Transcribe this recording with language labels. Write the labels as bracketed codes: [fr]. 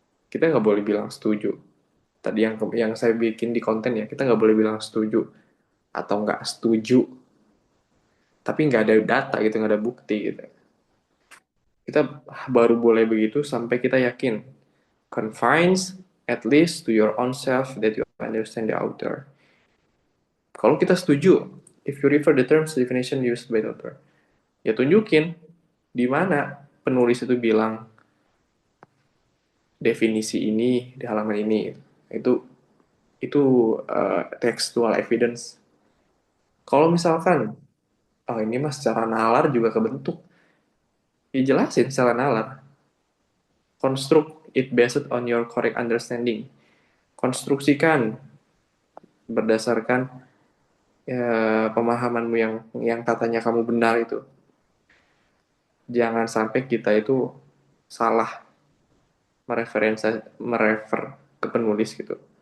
[id] Kita nggak boleh bilang setuju. Tadi yang saya bikin di konten ya, kita nggak boleh bilang setuju atau nggak setuju. Tapi nggak ada data gitu, nggak ada bukti gitu. Kita baru boleh begitu sampai kita yakin. [en] Confines at least to your own self that you understand the author. [id] Kalau kita setuju, [en] if you refer the terms definition used by the author, [id] ya tunjukin di mana penulis itu bilang definisi ini di halaman ini. Itu textual evidence. Kalau misalkan oh ini mas secara nalar juga kebentuk, ya jelasin secara nalar. [en] Construct it based on your correct understanding. [id] Konstruksikan berdasarkan pemahamanmu yang katanya kamu benar itu. Jangan sampai kita itu salah merefer ke penulis gitu.